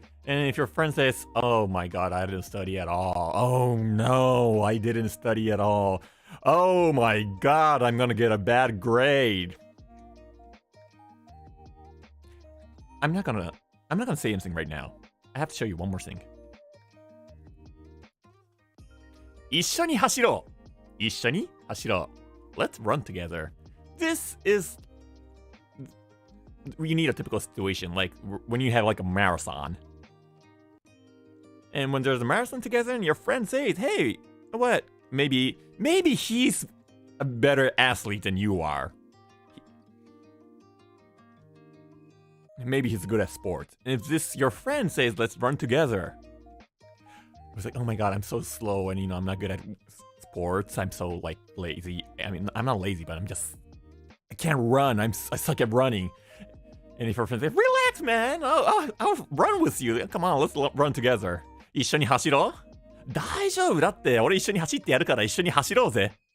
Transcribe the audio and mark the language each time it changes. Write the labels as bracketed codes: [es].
[en] And if your friend says, "Oh my god, I didn't study at all. Oh no, I didn't study at all. Oh my god, I'm gonna get a bad grade." I'm not gonna say anything right now. I have to show you one more thing. [ja] 一緒に走ろう。一緒に走ろう。 [en] Let's run together. This is you need a typical situation, like when you have like a marathon. And when there's a marathon together and your friend says, hey, what? Maybe he's a better athlete than you are. Maybe he's good at sports. And if this your friend says, let's run together. It's like, oh my god, I'm so slow and I'm not good at sports. I'm so like lazy. I mean, I'm not lazy, but I can't run. I suck at running. And if your friend says, relax, man. I'll run with you. Come on, let's run together. [ja] 一緒に走ろう？大丈夫だって。俺一緒に走ってやるから一緒に走ろうぜ。